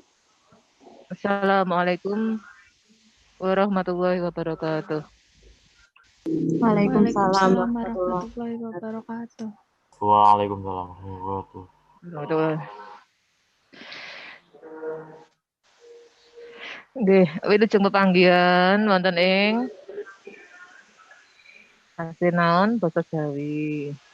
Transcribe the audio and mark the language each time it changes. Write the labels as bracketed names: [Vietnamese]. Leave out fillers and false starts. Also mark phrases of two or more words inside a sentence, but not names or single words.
[Arabic] السلام عليكم ورحمة الله وبركاته. Waalaikumsalam Waalaikumsalam warahmatullahi ورحمة الله وبركاته. وعليكم السلام ورحمة الله Wabarakatuh. [Javanese] Nggih, wilujeng pepanggihan wonten ing Asinaon basa Jawi.